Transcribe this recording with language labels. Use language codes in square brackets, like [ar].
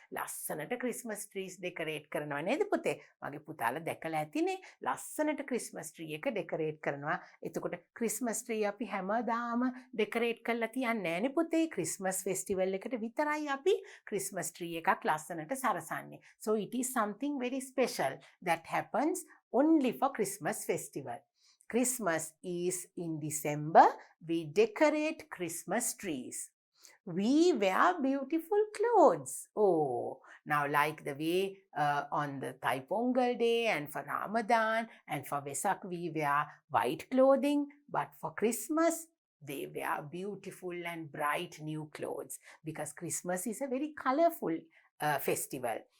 [si] ලස්සනට Christmas trees decorate කරනවා නේද පුතේ? මගේ පුතාලා දැකලා ඇතිනේ. ලස්සනට Christmas tree එක decorate කරනවා. එතකොට Christmas tree අපි හැමදාම decorate කරලා තියන්නේ නෑනේ පුතේ. Christmas festival එකට විතරයි අපි Christmas tree එකක් ලස්සනට සරසන්නේ. [en] So it is something very special that happens only for Christmas festival. Christmas is in December. We decorate Christmas trees. We wear beautiful clothes. Oh, now like the way on the Thai Pongal day and for Ramadan and for Vesak we wear white clothing, but for Christmas they wear beautiful and bright new clothes because Christmas is a very colorful festival.